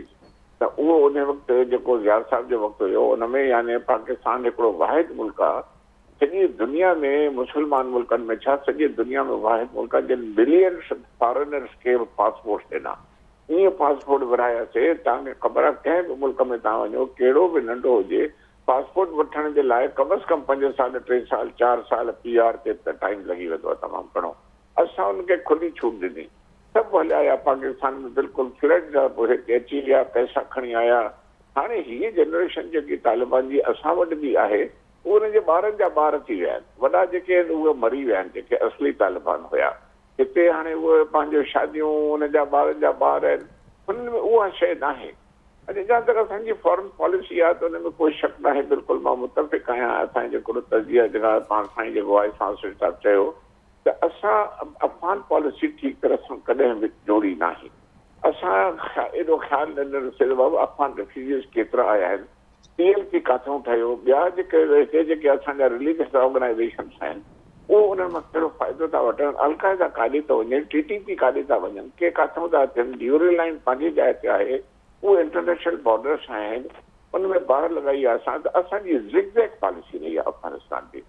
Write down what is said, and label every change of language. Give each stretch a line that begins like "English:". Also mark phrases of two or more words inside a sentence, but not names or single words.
Sindhi: त उहो उन वक़्तु जेको ज़िया साहब जो वक़्तु हुयो, उन में यानी पाकिस्तान हिकिड़ो वाहिद मुल्क आहे सॼी दुनिया में, मुस्लमान मुल्कनि में छा सॼी दुनिया में वाहिद मुल्क आहे जिन
English: billions foreigners
Sindhi: खे पासपोर्ट ॾिना। ईअं पासपोर्ट विरायासीं। तव्हांखे ख़बर आहे कंहिं बि मुल्क में तव्हां वञो, कहिड़ो बि नंढो हुजे, पासपोर्ट वठण जे लाइ कम से कम 5 साल 3 साल 4 साल PR ते त टाइम लॻी वेंदो आहे तमामु घणो। असां हुनखे खुली छूट ॾिनी, सभु हलिया आया पाकिस्तान में, बिल्कुलु फ्लड हिते अची विया, पैसा खणी आया। हाणे हीअ जनरेशन जेकी तालिबान जी असां वटि बि आहे, उहे हुनजे ॿारनि जा ॿार थी विया आहिनि। वॾा जेके आहिनि उहे मरी विया आहिनि, जेके असली तालिबान हुया। हिते हाणे उहे पंहिंजो शादियूं हुनजा ॿारनि जा ॿार आहिनि, हुननि में उहा शइ न आहे। अॼु जहाँ तक असांजी
English: foreign policy
Sindhi: आहे त हुन में कोई शक न आहे। बिल्कुलु मां मुतफ़िक़ आहियां। असांजे जेको तजिया जेका पाण साईं जेको
English: vice chancellor
Sindhi: साहिबु चयो त असां
English: Afghan policy
Sindhi: ठीक तरह सां कॾहिं बि जोड़ी न आहे। असां एॾो ख़्यालु न रखियो बाबा
English: Afghan refugees
Sindhi: केतिरा आया आहिनि, TLP काथऊं ठहियो, ॿिया जेके असांजा
English: religious organizations
Sindhi: आहिनि उहो उन्हनि मां कहिड़ो फ़ाइदो था वठनि, अलक़ाइदा काॾे थो वञे, TTP काॾे था वञनि, के काथऊं था अचनि, ड्यूरी लाइन पंहिंजी जाइ ते आहे, उहे
English: international borders
Sindhi: आहिनि, उनमें ॿार लॻाई आहे असां, त असांजी
English: zigzag policy
Sindhi: रही आहे अफ़गानिस्तान जी।